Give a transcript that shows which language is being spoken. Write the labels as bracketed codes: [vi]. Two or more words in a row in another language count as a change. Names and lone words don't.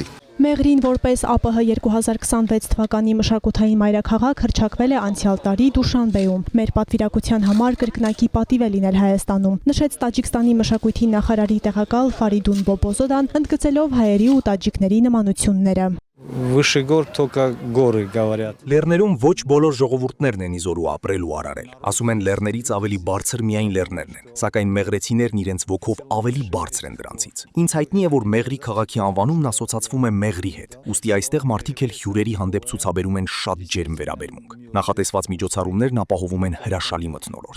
[hy] Մեղրին որպես ԱՊՀ 2026 թվականի մշակութային մայրաքաղաք հռչակվել է անցյալ տարի Դուշանբեում։ Մեր պատվիրակության համար կրկնակի պատիվ է լինել Հայաստանում, նշեց Տաջիկստանի մշակույթի նախարարի տեղակալ Ֆարիդուն Բոբոզոդան, ընդգծելով հայերի ու տաջիկների նմանությունները։ [ru] Выше гор только горы говорят. [hy] Լեռներում ոչ բոլոր ժողովուրդներն են իզորու ապրել ու արարել։ Ասում են լեռներից ավելի բարձր միայն լեռներն են, սակայն մեղրեցիներն իրենց ոգով ավելի բարձր են դրանցից։ Ինձ հայտնի է, որ Մեղրի քաղաքի անվանումն ասոցացվում է Մեղրի հետ, ուստի այստեղ մարդիկ էլ հյուրերի հանդեպ ցուցաբերում են շատ ջերմ վերաբերմունք։ Նախատեսված միջոցառումներն ապահովում են հրաշալի մթնոլորտ։